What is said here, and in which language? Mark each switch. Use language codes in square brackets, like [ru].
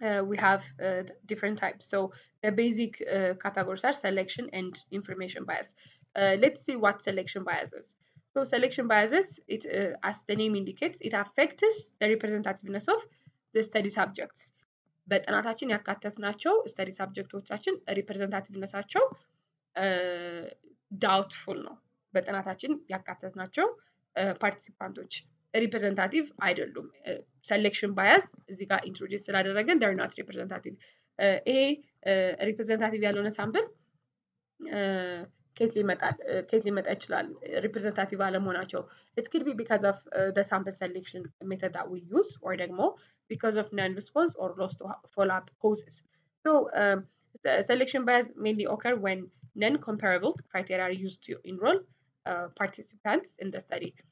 [en] We have different types. So the basic categories are selection and information bias. Let's see what selection bias is. So selection biases, it as the name indicates, it affects the representativeness of the study subjects. [am] በጥናታችን ያካተትናቸው ስተዲ ሳብጀክቶቻችን ሪፕሬዘንታቲቭነሳቸው ዳውትፉል ነው። በጥናታችን ያካተትናቸው ፓርቲሲፓንቶች ሪፕሬዘንታቲቭ አይደሉም። ሴሌክሽን ባያስ እዚህ ጋር ኢንትሮዲውስ ስላደረገን [en] they're not representative። [am] ይሄ ሪፕሬዘንታቲቭ ያልሆነ ሳምፕል ከየት ሊመጣ ይችላል? ሪፕሬዘንታቲቭ አለመሆናቸው [en] it could be because of the sample selection method that we use or [am] ደግሞ [en] because of non-response or loss to follow-up causes. So the selection bias mainly occur when non-comparable criteria are used to enroll participants in the study.